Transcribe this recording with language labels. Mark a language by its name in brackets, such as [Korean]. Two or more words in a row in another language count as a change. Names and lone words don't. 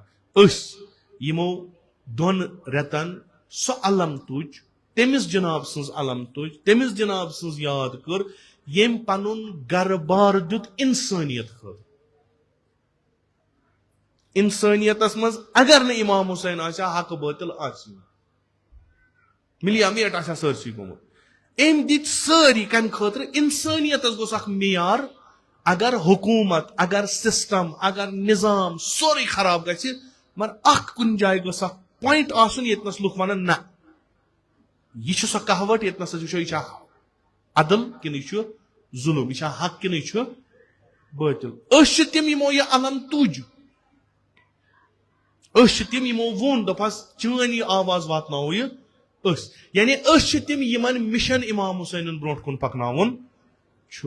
[Kashmiri] أسۍ یِمو دۄن رٮ۪تن سۄ علم تُج تٔمِس جناب سٕنٛز علم تُج تٔمِس جناب سٕنٛز یاد کٔر ییٚمۍ پنُن گرٕ بار دیُت انسٲنیت خٲطرٕ. انسٲنیتس منٛز اگر نہٕ امام حسین آسہِ ہا حق باطل آسہِ ملیا میٹ آسہِ ہا سٲرسٕے گوٚمُت. أمۍ دِتۍ سٲری کمہِ خٲطرٕ انسٲنیتس گوٚژھ اکھ معیار. اگر حکومت اگر سسٹم اگر نظام سورُے خراب گژھِ مگر اکھ کُنہِ جایہِ گوٚژھ اکھ پویِنٹ آسُن ییٚتنس لُکھ ونن نہ یہ چھُ سۄ کہوت ییٚتنس أسۍ وٕچھو یہِ چھا عدل کِنہٕ یہِ چھُ ظُلم یہِ چھا حق کِنہٕ یہِ چھُ باطل. أسۍ چھِ تِم یِمو یہِ علم تُج أسۍ چھِ تِم یِمو ووٚن دوٚپہس چٲنۍ یہِ آواز واتناوو یہِ أسۍ یعنی أسۍ چھِ تِم یِمن مشن امام حسینن برونٛٹھ کُن پکناوُن چھُ.